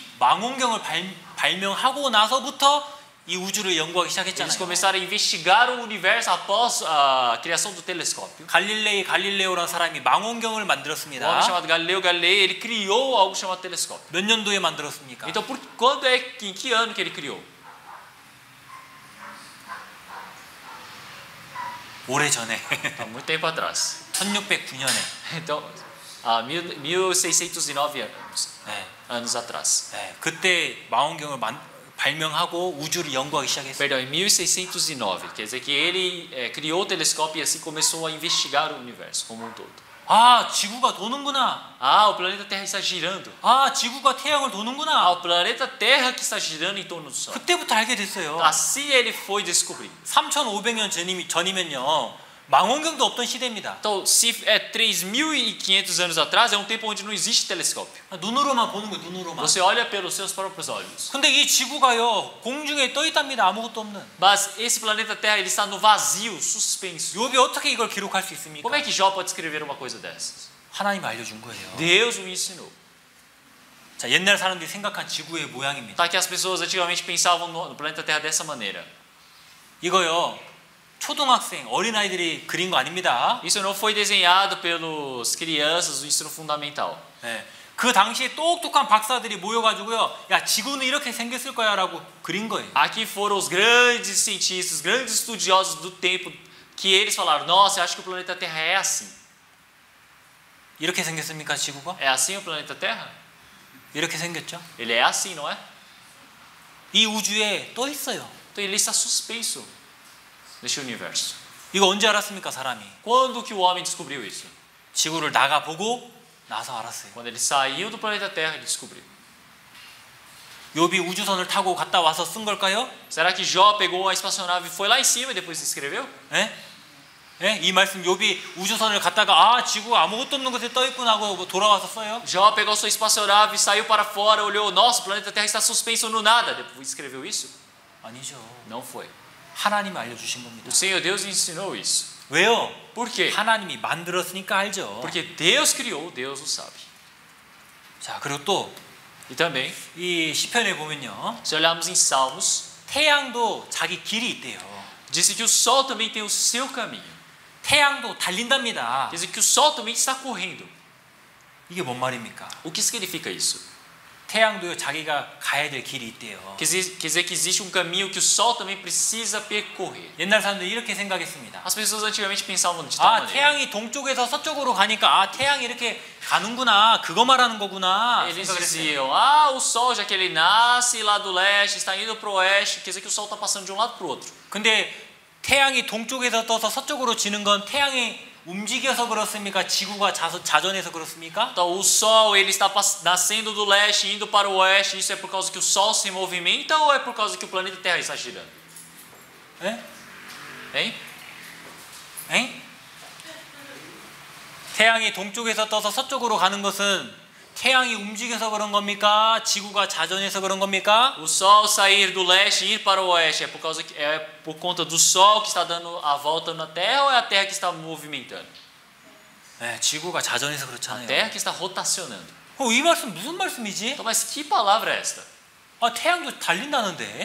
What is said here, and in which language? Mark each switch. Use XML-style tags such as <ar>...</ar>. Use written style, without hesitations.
<ko>망원경을 발명하고 나서부터 이 우주를 연구하기</ko> <pt>Eles</pt> <ko>시작했잖아요.</ko> <pt>começaram a investigar o universo após a criação do telescópio.</pt> <ko>갈릴레오라는 사람이 망원경을</ko> <pt>Um</pt> <ko>만들었습니다.</ko> <pt>homem chamado Galileu Galilei, ele criou algo chamado telescópio.</pt> <ko>몇 년도에 만들었습니까?</ko> <pt>Então, em que ano que ele criou?</pt> <ko>오래전에</ko> <pt>Há muito tempo atrás.</pt> <ko>1609년에</ko> <pt>Então, há 1609 anos atrás.</pt> <ko>네, 그때 망원경을 발명하고 우주를 연구하기 시작했어요.</ko> <pt>Perdão, em 1609. Quer dizer que ele criou o telescópio e assim começou a investigar o universo como um todo.</pt> <ko>아, 지구가 도는구나.</ko> <pt>Ah, o planeta Terra está girando.</pt> <ko>아, 지구가 태양을</ko> <pt>Ah,</pt> <ko>도는구나.</ko> <pt>o planeta Terra que está girando em torno do Sol.</pt> <ko>그때부터 알게 됐어요.</ko> <pt>Assim ele foi descobrindo.</pt> <ko>3,500년 전이면요. 망원경도 없던 시대입니다.</ko> <pt>Então, se é 3.500 anos atrás, é um tempo onde não existe telescópio.</pt> <ko>눈으로만 보는 거예요, 눈으로만.</ko> <pt>Você olha pelos seus próprios olhos.</pt> <ko>근데 이 지구가요, 공중에 떠 있답니다. 아무것도 없는.</ko> <pt>Mas esse planeta Terra, ele está no vazio, suspenso.</pt> <ko>욥이 어떻게 이걸 기록할 수 있습니까?</ko> <pt>Como é que Jó pode escrever uma coisa dessas?</pt> <ko>하나님이 알려준 거예요.</ko> <pt>Deus o ensinou.</pt> <ko>자, 옛날 사람들이 생각한 지구의 모양입니다.</ko> <pt>Tá que as pessoas antigamente pensavam no planeta Terra dessa maneira.</pt> <ko>이거요, 초등학생, 어린아이들이 그린 거 아닙니다.</ko> <pt>Isso não foi desenhado pelos crianças do ensino fundamental.</pt> <ko>네. 그 당시에 똑똑한 박사들이 모여가지고요, 야, 지구는 이렇게 생겼을 거야 라고 그린 거예요.</ko> <pt>Aqui foram os grandes cientistas, grandes estudiosos do tempo, que eles falaram, nossa, eu acho que o planeta Terra é assim.</pt> <ko>이렇게 생겼습니까, 지구가?</ko> <pt>É assim o planeta Terra?</pt> <ko>이렇게 생겼죠?</ko> <pt>Ele é assim, não é?</pt> <ko>이 우주에 떠 있어요.</ko> <pt>Então ele está suspenso neste universo.</pt> <ko>이거 언제 알았습니까, 사람이?</ko> <pt>Quando que o homem descobriu isso?</pt> <ko>지구를 나가보고 나서 알았어요.</ko> <pt>Quando ele saiu do planeta Terra, ele descobriu.</pt> <ko>욥이 우주선을 타고 갔다 와서 쓴 걸까요?</ko> <pt>Será que Jó pegou a espaçonave e foi lá em cima e depois escreveu?</pt> <ko>예? 예? 이 말씀 욥이 우주선을 갔다가 아, 지구가 아무것도 없는 곳에 떠 있구나 하고 돌아와서 써요?</ko> <pt>Jó pegou sua espaçonave, saiu para fora, olhou, nossa, o planeta Terra está suspenso no nada. Depois escreveu isso?</pt> <ko>아니죠.</ko> <pt>Não foi.</pt> <ko>하나님이 알려주신 겁니다.</ko> <pt>O Senhor Deus ensinou isso.</pt> <ko>왜요?</ko> <pt>Por quê?</pt> <ko>하나님이 만들었으니까 알죠.</ko> <pt>Porque Deus criou, Deus o sabe.</pt> <ko>자, 그리고 또</ko> <pt>E também,</pt> <ko>이 시편에 보면요,</ko> <pt>se olharmos em Salmos,</pt> <ko>태양도 자기 길이 있대요.</ko> <pt>disse que o Sol também tem o seu caminho.</pt> <ko>태양도 달린답니다.</ko> <pt>Quer dizer que o Sol também está correndo.</pt> <ko>이게 뭔 말입니까?</ko> <pt>O que significa isso?</pt> <ko>태양도요 자기가 가야 될 길이 있대요.</ko> <pt>Quer dizer que existe um caminho que o Sol também precisa percorrer.</pt> <ko>옛날 사람들이 이렇게 생각했습니다.</ko> <pt>As pessoas antigamente pensavam de tal</pt> <ko>아,</ko> <pt>maneira.</pt> <ko>태양이 동쪽에서 서쪽으로 가니까 아, 태양이 이렇게 가는구나. 그거 말하는 거구나.</ko> <pt>Eles</pt> <ko>생각을 했어요.</ko> <pt>diziam, ah, o Sol, já que ele nasce lá do leste, está indo para o oeste, quer dizer que o Sol está passando de um lado para o outro.</pt> <ko>근데 태양이 동쪽에서 떠서 서쪽으로 지는 건 태양이 움직여서 그렇습니까? 지구가 자전해서 그렇습니까?</ko> <pt>Então, o Sol ele está nascendo do leste, indo para o oeste, isso é por causa que o Sol se movimenta ou é por causa que o planeta Terra está girando?</pt> <ko>예?</ko> <pt>Hein? 엥?</pt> <ko>태양이 동쪽에서 떠서 서쪽으로 가는 것은 태양이 움직여서 그런 겁니까? 지구가 자전해서 그런 겁니까?</ko> <pt>O Sol sair do leste e ir para o oeste é por conta do Sol que está dando a volta na Terra ou é a Terra que está movimentando?</pt> <ko>네, 지구가 자전해서</ko> <pt>A</pt> <ko>그렇잖아요.</ko> <pt>Terra que está rotacionando.</pt> <ko>이 말씀 무슨 말씀이지?</ko> <pt>Então, mas que palavra é esta?</pt> <ko>태양도 달린다는데.</ko>